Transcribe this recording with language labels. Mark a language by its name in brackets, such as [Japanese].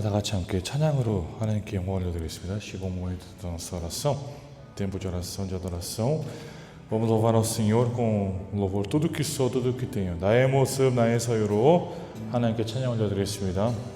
[Korean] 다 같이 함께 찬양으로 하나님께 영광을 올려드리겠습니다. [Portuguese] Chegou o momento da nossa oração, tempo de oração, de adoração. Vamos louvar ao Senhor com louvor tudo que sou, tudo que tenho. [Korean] 나의 모습, 나의 소유로 하나님께 찬양 올려드리겠습니다.